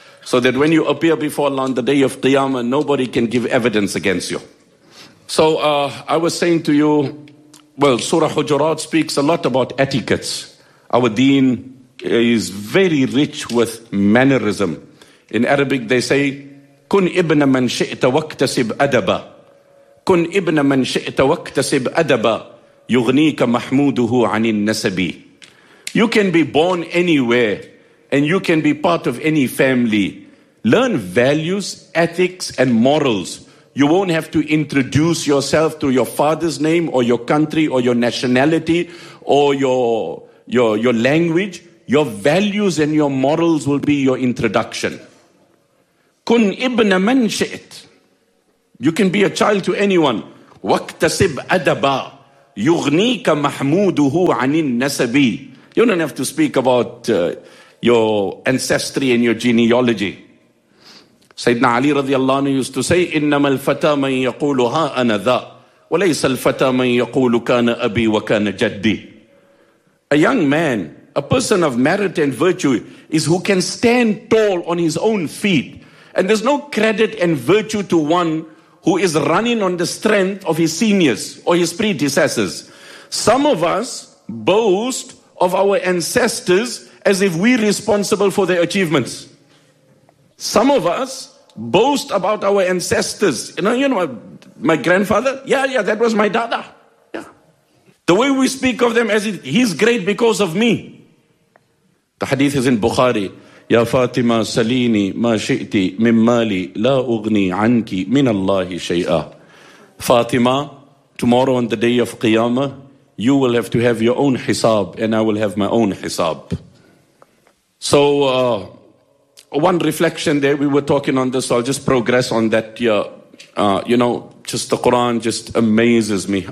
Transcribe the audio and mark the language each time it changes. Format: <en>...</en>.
<en>So that when you appear before Allah on the day of Qiyamah, nobody can give evidence against you. So I was saying to you, well, Surah Hujurat speaks a lot about etiquettes. Our deen is very rich with mannerism. In Arabic they say,</en> <ar>كُنْ إِبْنَ مَنْ شِئْتَ وَاكْتَسِبْ أَدَبًا كُنْ إِبْنَ مَنْ شِئْتَ وَاكْتَسِبْ أَدَبًا يُغْنِيكَ مَحْمُودُهُ عَنِ النَّسَبِ.</ar> <en>You can be born anywhere and you can be part of any family. Learn values, ethics and morals. You won't have to introduce yourself through your father's name or your country or your nationality or your language. Your values and your morals will be your introduction.</en> <ar>كُنْ إِبْنَ مَنْ شِئْتَ.</ar> <en>You can be a child to anyone.</en> <ar>واكتسب أدبا يغنيك محموده عن النسب.</ar> <en>You don't have to speak about your ancestry and your genealogy.</en> <ar>سيدنا علي رضي الله عنه</ar> <en>used to say,</en> <ar>إنما الفتى من يقول ها أنا ذا وليس الفتى من يقول كان أبي وكان جدي.</ar> <en>A young man, a person of merit and virtue, is who can stand tall on his own feet. And there's no credit and virtue to one who is running on the strength of his seniors or his predecessors. Some of us boast of our ancestors as if we're responsible for their achievements. Some of us boast about our ancestors. You know, my grandfather? Yeah, that was my dada. Yeah. The way we speak of them as if he's great because of me. The hadith is in Bukhari.</en> <ar>يا فاطمة سليني ما شئت من مالي لا أغني عنك من الله شيئا.</ar> <en>Fatima, tomorrow on the day of Qiyamah, you will have to have your own hisab and I will have my own hisab. So one reflection there, we were talking on this, so I'll just progress on that. Just the Quran just amazes me.</en>